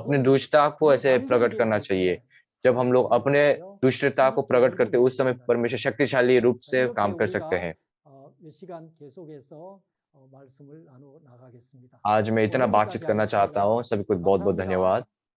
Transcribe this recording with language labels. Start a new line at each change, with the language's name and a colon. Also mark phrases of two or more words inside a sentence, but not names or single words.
Hindi: अपनी
Korean: 버리는
Hindi: दुष्टता
Korean: 것입니다.
Hindi: को
Korean: 그
Hindi: ऐसे प्रकट करना
Korean: 발견되었을
Hindi: चाहिए।
Korean: 때
Hindi: जब हम लोग
Korean: 하나님이
Hindi: अपने
Korean: 우리에게요
Hindi: दुष्टता को
Korean: 힘있게
Hindi: प्रकट करते हैं,
Korean: 일들을
Hindi: उस समय
Korean: 주신다는
Hindi: परमेश्वर
Korean: 것입니다.
Hindi: शक्तिशाली रूप
Korean: 자,
Hindi: से
Korean: 이렇게
Hindi: काम कर सकते
Korean: 우리가
Hindi: हैं।
Korean: 몇 시간 계속해서 말씀을 나누어 나가겠습니다.
Hindi: आज मैं
Korean: 오늘
Hindi: इतना बातचीत
Korean: 여기까지
Hindi: करना चाहता हूँ।
Korean: 하겠습니다.
Hindi: सभी को बहुत बहुत
Korean: 감사합니다.
Hindi: धन्यवाद।